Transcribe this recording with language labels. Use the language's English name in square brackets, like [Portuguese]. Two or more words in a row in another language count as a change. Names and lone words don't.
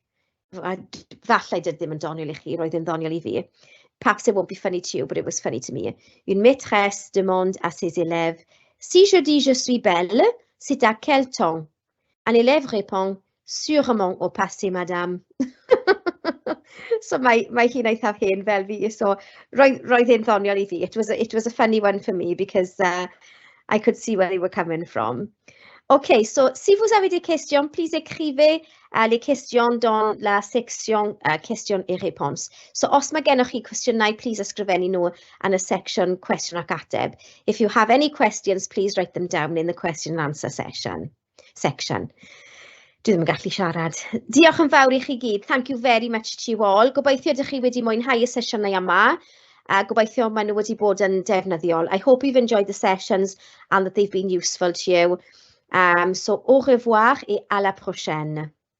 [Welsh] Falle dyd ddim yn doniol i chi, roedd yn ddoniol i fi. [English] Perhaps it won't be funny to you, but it was funny to me. [French] Une maîtresse demande à ses élèves, si je dis je suis belle, c'est à quel temps? Un élève répond, sûrement au passé, madame. [Welsh] So mae hi'n eithaf hen fel fi, so roedd e'n ddoniol i fi. [English] It was a funny one for me because I could see where they were coming from. Ok, so [French] si vous avez des questions, please écrivez les questions dans la section questions et réponses. [Welsh] So os mae gennych chi cwestiynau, please ysgrifennu nhw yn y [English] section question [Welsh] ac ateb. [English] If you have any questions, please write them down in the question and answer section. [Welsh] Dwi ddim yn gallu siarad. Diolch yn fawr i chi gyd. [English] Thank you very much to you all. [Welsh] Gobeithio ydych chi wedi mwynhau y sesiynau yma. Gobeithio maen nhw wedi bod yn defnyddiol. [English] I hope you've enjoyed the sessions and that they've been useful to you. [French] So au revoir et à la prochaine.